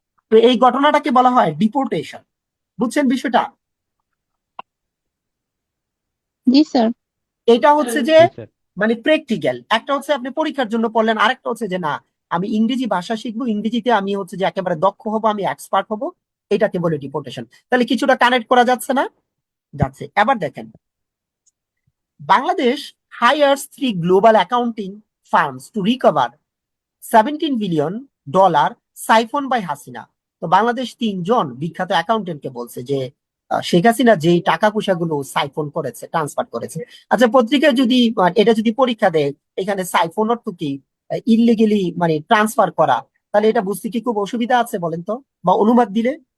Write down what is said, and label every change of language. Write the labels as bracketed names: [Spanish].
[Bangla] তো এই ঘটনাটাকে বলা হয় ডিপোর্টেশন। বুঝছেন বিষয়টা? জি স্যার। এটা হচ্ছে যে মানে প্র্যাকটিক্যাল। একটা হচ্ছে আপনি পরীক্ষার জন্য পড়লেন, আরেকটা হচ্ছে যে না, আমি ইংরেজি ভাষা শিখবো, ইংরেজিতে আমি হচ্ছে যে একেবারে দক্ষ হবো, আমি এক্সপার্ট হবো। এটাকে বলে ডিপোর্টেশন। তাহলে কিছুটা কানেক্ট করা যাচ্ছে না? যাচ্ছে। [English] এবার দেখেন, Bangladesh hires 3 global accounting firms to recover $17 billion siphoned by Hasina. [Bangla] তো বাংলাদেশ 3জন বিখ্যাত অ্যাকাউন্টেন্টকে বলছে যে শেখ হাসিনা যে টাকা পয়সাগুলো সাইফোন করেছে, ট্রান্সফার করেছে। আচ্ছা, পত্রিকায় যদি এটা যদি পরীক্ষা দেয়, এখানে সাইফোন অর্থ কি, ইলিগেলি মানে ট্রান্সফার করা, তাহলে এটা বুঝতে কি খুব অসুবিধা আছে বলেন তো, বা অনুবাদ দিলে?